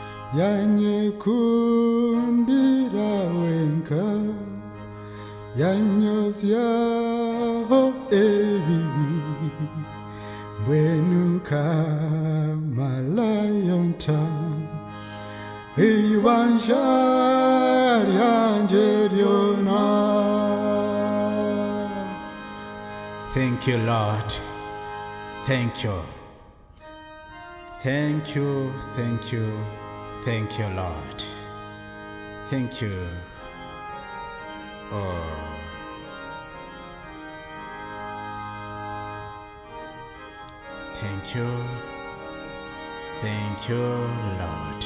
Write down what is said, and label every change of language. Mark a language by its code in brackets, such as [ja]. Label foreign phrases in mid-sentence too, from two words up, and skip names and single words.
[cgg] yanyekundira wenka yanyosya ebibi bwenuka malayonta ibanja ryanje ryona. [en] Thank you, Lord. Thank you. Thank you, thank you, thank you, Lord. Thank you. Oh. Thank you, Lord.